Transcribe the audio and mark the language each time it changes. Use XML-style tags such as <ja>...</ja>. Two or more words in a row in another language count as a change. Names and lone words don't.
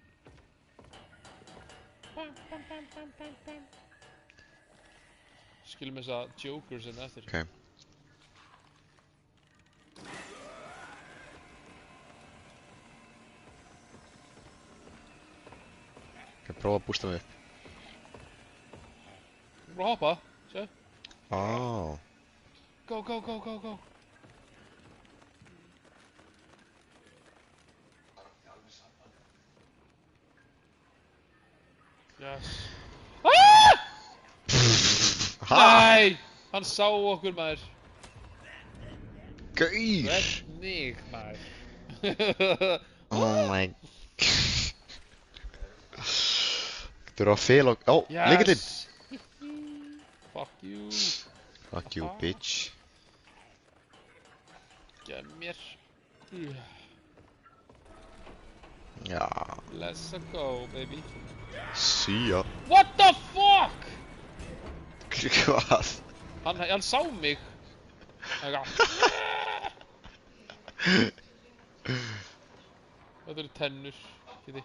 <is>Skilum þessa Jokers en eftir. Ok. Ok, prófa að bústa mig upp. Bara hoppa, séu. Ó.</is> <en>Go, go, go, go, go. Yes. Ha?</en> <is>Nei! Hann sá okkur, maður. Gaur! Hvernig, maður?</is> <en>Oh my...</en> <is>Þú eru að fela og... Ó, lykillinn!</is> <en>Fuck you. Fuck you, bitch.</en> <is>Gef mér. Já.</is> <en>Let's go, baby. See ya. What the fuck?</en> <is>Hvað? Hann sá mig. Eitthvað. Þetta eru tennur, Kitty.</is>